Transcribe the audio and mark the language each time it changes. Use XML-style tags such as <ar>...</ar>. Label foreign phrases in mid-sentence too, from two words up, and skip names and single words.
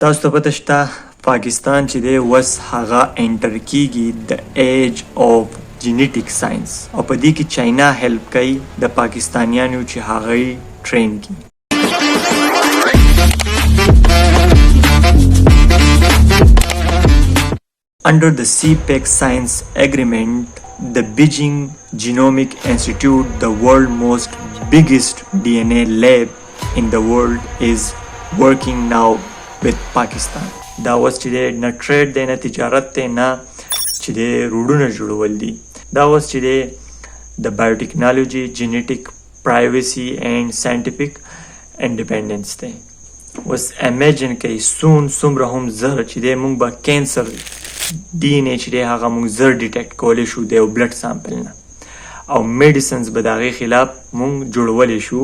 <ps>تاسو ته پته شته پاکستان چې دی وس هغه انټر کیږي د</ps> <en>age of genetic science</en> <ps>او په دې کې چاینا هیلپ کوي د پاکستانیانو چې هغه ټرین کی.</ps> <en>Under the CPEC Science Agreement, the Beijing Genomic Institute, the world's most biggest DNA lab in the world, is working now with Pakistan.</en> <ps>دا اوس چې دی نه ټریډ دی نه تجارت دی نه چې دی روډونه جوړول دي. دا اوس چې دی د بایوټیکنالوژي</ps> <en>genetic privacy and scientific independence</en> <ps>دی. اوس امیجن کوي سون څومره هم زر چې دی موږ به کینسر ډي ان اے چې دی هغه موږ زر ډیټیکټ کولی شو د یو</ps> <en>blood sample</en> <ps>نه او میډیسنز به د هغې خلاف موږ جوړولی شو.</ps>